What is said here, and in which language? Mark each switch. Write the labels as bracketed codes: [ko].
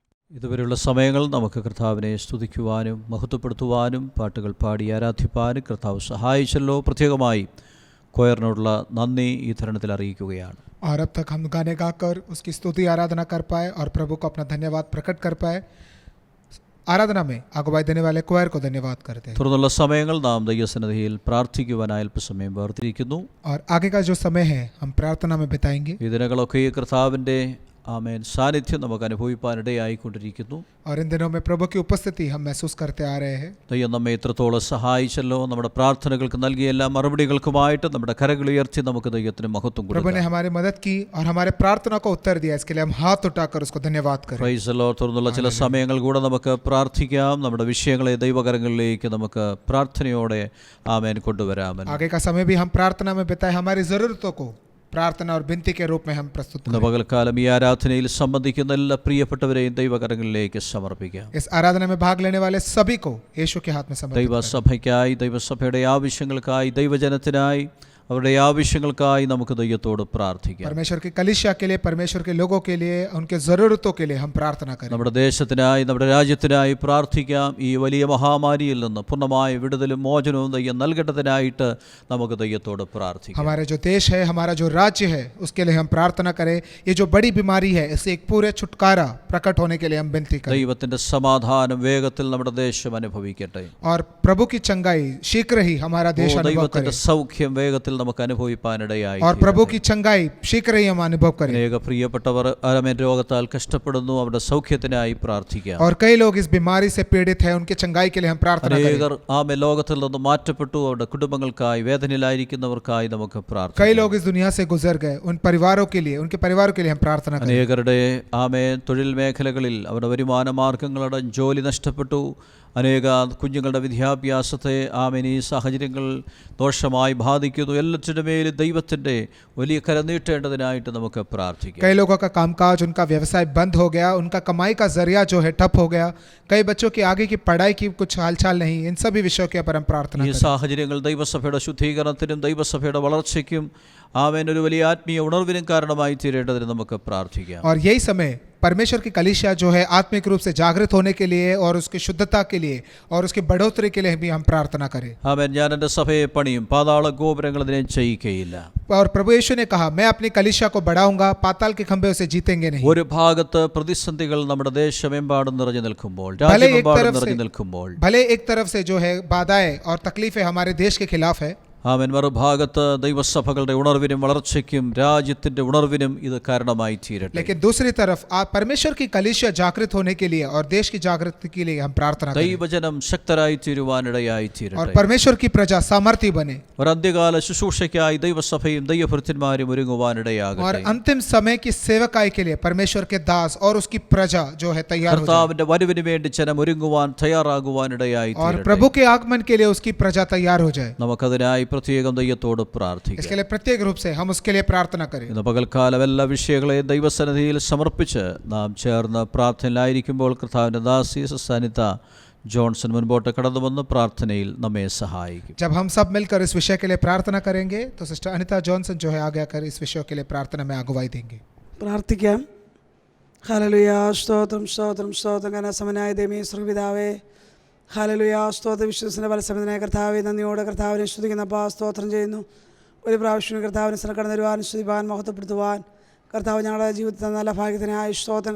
[ml] ഇതുവരെയുള്ള സമയങ്ങൾ നമുക്ക് കർത്താവിനെ സ്തുതിക്കുവാനും മഹത്വപ്പെടുത്തുവാനും പാട്ടുകൾ പാടി ആരാധിപ്പാനും കർത്താവ് സഹായിച്ചല്ലോ. പ്രത്യേകമായി കൊയറിനോടുള്ള നന്ദി ഈ തരുണത്തിൽ അറിയിക്കുകയാണ്. [hi] और अब तक हम गाने गाकर उसकी स्तुति आराधना कर पाए और प्रभु को अपना धन्यवाद प्रकट कर पाए. आराधना में अगुवाई देने वाले क्वायर को धन्यवाद करते हैं. [ml] തുടർന്നുള്ള സമയങ്ങൾ നാം ദൈവസന്നിധിയിൽ പ്രാർത്ഥിക്കുവാനായി അല്പസമയം വേർതിരിക്കുന്നു. [hi] और आगे का जो समय है हम प्रार्थना में बिताएंगे. [ml] ഈ ദിനങ്ങളൊക്കെ ഈ കർത്താവിൻ്റെ ആമേൻ സാന്നിധ്യം നമുക്ക് അനുഭവിപ്പാനിടയായിക്കൊണ്ടിരിക്കുന്നു. [hi] और इन दिनों में प्रभु की उपस्थिति हम महसूस करते आ रहे हैं. [ml] ദൈവം നമ്മെ എത്രത്തോളം സഹായിച്ചല്ലോ. നമ്മുടെ പ്രാർത്ഥനകൾക്ക് നൽകിയ എല്ലാ മറുപടികൾക്കുമായിട്ട് നമ്മുടെ കരങ്ങൾ ഉയർത്തി നമുക്ക് ദൈവത്തിന് മഹത്വം [hi] प्रभु ने [ml] കൊടുക്കാം. [hi] हमारी मदद की और हमारे प्रार्थना को उत्तर दिया. इसके लिए हम हाथ उठाकर उसको धन्यवाद करें. [en] Praise the Lord. [ml] തുടർന്നുള്ള ചില സമയങ്ങൾ കൂടെ നമുക്ക് പ്രാർത്ഥിക്കാം. നമ്മുടെ വിഷയങ്ങളെ ദൈവകരങ്ങളിലേക്ക് നമുക്ക് പ്രാർത്ഥനയോടെ ആമേൻ കൊണ്ടുവരാമല്ലോ. [hi] आगे का समय भी हम प्रार्थना में बिताए. हमारी जरूरतों को प्रार्थना और विनती के रूप में हम प्रस्तुत [ml] ഇന്ന് പകൽക്കാലം ഈ ആരാധനയിൽ സംബന്ധിക്കുന്ന എല്ലാ പ്രിയപ്പെട്ടവരെയും ദൈവകരങ്ങളിലേക്ക് സമർപ്പിക്കാം. [hi] इस आराधना में भाग लेने वाले सभी को यीशु के हाथ में समर्पित करें. [ml] ദൈവസഭയ്ക്കായി, ദൈവസഭയുടെ ആവശ്യങ്ങൾക്കായി, ദൈവജനത്തിനായി, അവരുടെ ആവശ്യങ്ങൾക്കായി നമുക്ക് ദൈവത്തോട് പ്രാർത്ഥിക്കാം. [hi] परमेश्वर की कलीसिया के लिए, परमेश्वर के लोगों के लिए, उनके जरूरतों के लिए हम प्रार्थना करें. [ml] നമ്മുടെ ദേശത്തിനായി, നമ്മുടെ രാജ്യത്തിനായി പ്രാർത്ഥിക്കാം. ഈ വലിയ മഹാമാരിയിൽ നിന്ന് പൂർണ്ണമായ വിടുതലും മോചനവും ദൈവം നൽകേണ്ടതിനായിട്ട് നമുക്ക് ദൈവത്തോട് പ്രാർത്ഥിക്കാം. [hi] हमारे जो देश है, हमारा जो राज्य है, उसके लिए हम प्रार्थना करें. ये जो बड़ी बीमारी है, इससे एक पूरे छुटकारा प्रकट होने के लिए हम विनती करें. [ml] ദൈവത്തിന്റെ സമാധാനം വേഗത്തിൽ നമ്മുടെ ദേശം അനുഭവിക്കട്ടെ. [hi] और प्रभु की चंगाई शीघ्र ही हमारा देश अनुभव करे. [ml] ദൈവത്തിന്റെ സൗഖ്യം വേഗത്തിൽ നമുക്ക് അനുഭവിപ്പാനിടയായി. [hi] और प्रभु की चंगाई शीघ्र ही हम अनुभव करें. [ml] അനേക പ്രിയപ്പെട്ടവർ ആമേൻ രോഗത്താൽ കഷ്ടപ്പെടുന്നു. അവരുടെ സൗഖ്യത്തിനായി പ്രാർത്ഥിക്കാം. [hi] और कई लोग इस बीमारी से पीड़ित हैं, उनके चंगाई के लिए हम प्रार्थना करें. [ml] അനേകർ ആമേൻ ലോകത്തിൽ നിന്ന് മാറ്റപ്പെട്ടു. അവരുടെ കുടുംബങ്ങൾക്കായി, വേദനയിലായിരിക്കുന്നവർക്കായി നമുക്ക് [hi] कई [ml] പ്രാർത്ഥിക്കാം. [hi] लोग इस दुनिया से गुजर गए, उन परिवारों के लिए, उनके परिवारों के लिए हम प्रार्थना करें. [ml] അനേകരുടെ ആമേൻ തൊഴിൽ മേഖലകളിൽ അവരുടെ വരുമാന മാർഗങ്ങളുടെ ജോലി നഷ്ടപ്പെട്ടു. അനേക കുഞ്ഞുങ്ങളുടെ വിദ്യാഭ്യാസത്തെ ആമേൻ ഈ സാഹചര്യങ്ങൾ ദോഷമായി ബാധിക്കുന്നു. എല്ലാറ്റിൻ്റെ മേലും ദൈവത്തിൻ്റെ വലിയ കരം നീട്ടേണ്ടതിനായിട്ട് നമുക്ക് പ്രാർത്ഥിക്കാം. [hi] कई लोगों का कामकाज, उनका व्यवसाय बंद हो गया, उनका कमाई का जरिया जो है ठप हो गया. कई बच्चों की आगे की पढ़ाई की कुछ हालचाल नहीं. इन सभी विषयों के ऊपर हम प्रार्थना [ml] ഈ [hi] करें. [ml] സാഹചര്യങ്ങൾ ദൈവസഭയുടെ ശുദ്ധീകരണത്തിനും ദൈവസഭയുടെ വളർച്ചയ്ക്കും ആമേൻ ഒരു വലിയ ആത്മീയ ഉണർവിനും കാരണമായി തീരേണ്ടതിന് നമുക്ക് പ്രാർത്ഥിക്കാം. [hi] और यही समय परमेश्वर की कलीसिया जो है आत्मिक रूप से जागृत होने के लिए और उसकी शुद्धता के लिए और उसकी बढ़ोतरी के लिए भी हम प्रार्थना करें. [ml] ആമേൻ. ഞാൻ എൻ്റെ സഭയെ പണിയും, പാതാള ഗോപുരങ്ങൾ അതിനെ ചെയ്യിക്കയില്ല. [hi] और प्रभु यीशु ने कहा, मैं अपनी कलीसिया को बढ़ाऊंगा, पाताल के खंभे उसे जीतेंगे नहीं. [ml] ഒരു ഭാഗത്ത് പ്രതിസന്ധികൾ നമ്മുടെ ദേശമെമ്പാടും നിറഞ്ഞു നിൽക്കുമ്പോൾ, രാജ്യമെമ്പാടും നിറഞ്ഞു നിൽക്കുമ്പോൾ, [hi] भले एक तरफ से जो है बाधाएं और तकलीफें हमारे देश के खिलाफ है, [ml] ആമേൻ, മറുഭാഗത്ത് ദൈവസഭകളുടെ ഉണർവിനും വളർച്ചയ്ക്കും രാജ്യത്തിന്റെ ഉണർവിനും ഇത് കാരണമായി തീരട്ടെ. [hi] लेकिन दूसरी तरफ परमेश्वर की कलीसिया जागृत होने के लिए और देश की जागृति के लिए हम प्रार्थना करें. [ml] ദൈവജനം ശക്തരായി തീരുവാനിടയായി [hi] और [ml] തീരട്ടെ. [hi] परमेश्वर की प्रजा सामर्थी बने. [ml] ഒരു അന്ത്യകാല ശുശ്രൂഷയ്ക്കായി ദൈവസഭയും ദൈവഭൃത്യന്മാരും [hi] और [ml] ഒരുങ്ങുവാനിടയാകട്ടെ. [hi] अंतिम समय की सेवकाई के लिए परमेश्वर के दास और उसकी प्रजा जो है तैयार हो जाए. [ml] കർത്താവിന്റെ വരവിന് വേണ്ടി ജനം ഒരുങ്ങുവാൻ തയ്യാറാകുവാനിടയായി [hi] और [ml] തീരട്ടെ. [hi] प्रभु के आगमन के लिए उसकी प्रजा तैयार हो जाए. [ml] നമുക്കതിനായി പ്രത്യേകം ദൈവത്തോട് പ്രാർത്ഥിക്കാം. [hi] इसके लिए प्रत्येक रूप से हम उसके लिए प्रार्थना करें. [ml] ഇന്ന് പകൽക്കാലം എല്ലാ വിഷയങ്ങളെയും ദൈവസന്നിധിയിൽ സമർപ്പിച്ച് നാം ചേർന്ന് പ്രാർത്ഥനയിലായിരിക്കുമ്പോൾ കർത്താവിന്റെ ദാസി സന്നിധ ജോൺസൺ മുൻപോട്ട് കടന്നു വന്ന് പ്രാർത്ഥനയിൽ നമ്മെ സഹായിക്കും. [hi] जब हम सब मिलकर इस विषय के लिए प्रार्थना करेंगे तो सिस्टर अनिता जॉनसन जो है आगे आकर इस विषय के लिए प्रार्थना में अगुवाई देंगे. [ml] പ്രാർത്ഥിക്കാം. ഹല്ലേലൂയ. സ്തോത്രം സ്തോത്രം സ്തോത്രം. കരുണാസമ്പന്നനായ ദൈവമേ, സ്വർഗ്ഗപിതാവേ, ഹല്ലേലൂയ. സ്തോത്രം. വിശ്വസനീയ ബലസമ്പന്നനായ കർത്താവേ, നന്ദിയോടെ കർത്താവിനെ സ്തുതിക്കുന്നപ്പാ, സ്തോത്രം ചെയ്യുന്നു. ഒരു പ്രാവശ്യം കർത്താവിനെ കടന്നു വരുവാൻ, സ്തുതിപ്പാൻ, മഹത്വപ്പെടുത്തുവാൻ കർത്താവ് ഞങ്ങളുടെ ജീവിതത്തിൽ നല്ല ഭാഗ്യത്തിനായി സ്തോത്രം.